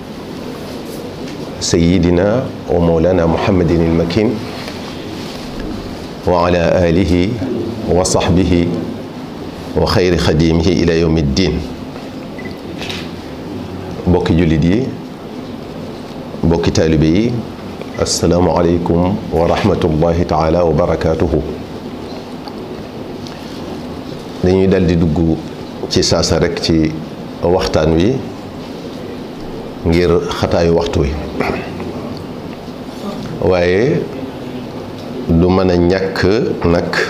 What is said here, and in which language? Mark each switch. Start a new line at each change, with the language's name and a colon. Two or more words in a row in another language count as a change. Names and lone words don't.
Arabic: سيدنا ومولانا محمد المكين وعلى آله وصحبه وخير خديمه إلى يوم الدين
Wolof: mbokki jullit mbokki taalibe
Arabic: السلام عليكم ورحمة الله تعالى وبركاته
Wolof: dañuy dal di dugg ci saasa rek ci waxtaan wi ngir xataayu waxtu wi waaye du mën a ñàkk nag